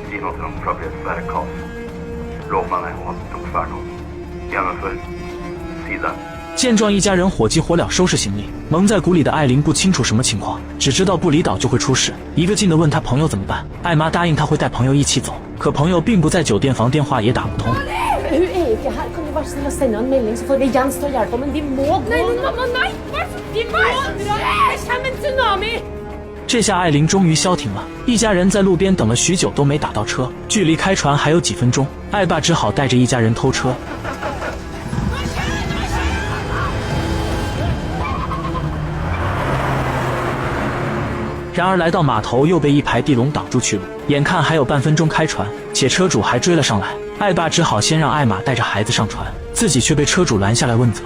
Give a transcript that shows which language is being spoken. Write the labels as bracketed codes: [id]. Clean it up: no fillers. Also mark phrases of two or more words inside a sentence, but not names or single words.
[zh] 见状，一家人火急火燎收拾行李。蒙在鼓里的艾琳不清楚什么情况，只知道不离岛就会出事，一个劲地问他朋友怎么办。艾妈答应他会带朋友一起走，可朋友并不在酒店房，电话也打不通。 [no] Hun er jo ikke her. Kan du bare snill sende en melding, så får vi Jens til å hjelpe, men de må gå. Nei, mamma, nei! De må dra! Det kommer en tsunami! [zh] 这下艾琳终于消停了，一家人在路边等了许久都没打到车，距离开船还有几分钟，艾爸只好带着一家人偷车。然而来到码头又被一排地笼挡住去路，眼看还有半分钟开船，且车主还追了上来，艾爸只好先让艾玛带着孩子上船，自己却被车主拦下来问责。